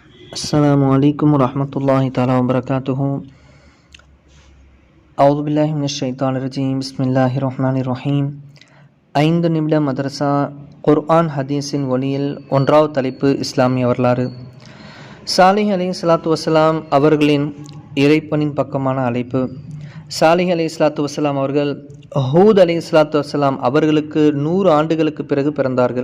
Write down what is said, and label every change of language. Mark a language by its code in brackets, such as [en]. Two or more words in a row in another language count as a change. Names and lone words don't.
[ar] السلام عليكم ورحمة الله تعالى وبركاته. أعوذ بالله من الشيطان الرجيم. بسم الله الرحمن الرحيم. [ta] 5 நிமிட மதரசா குர்ஆன் ஹதீஸின் ஒளியில் 1வது தலைப்பு இஸ்லாமிய வரலாறு. சாலிஹ் [ar] عليه الصلاة والسلام [ta] அவர்களின் இறைப்பணின் பக்கமான அழைப்பு. சாலிஹ் [ar] عليه الصلاة والسلام [ta] அவர்கள் ஹூத் [ar] عليه الصلاة والسلام [ta] அவர்களுக்கு 100 ஆண்டுகளுக்கு பிறகு பிறந்தார்கள்.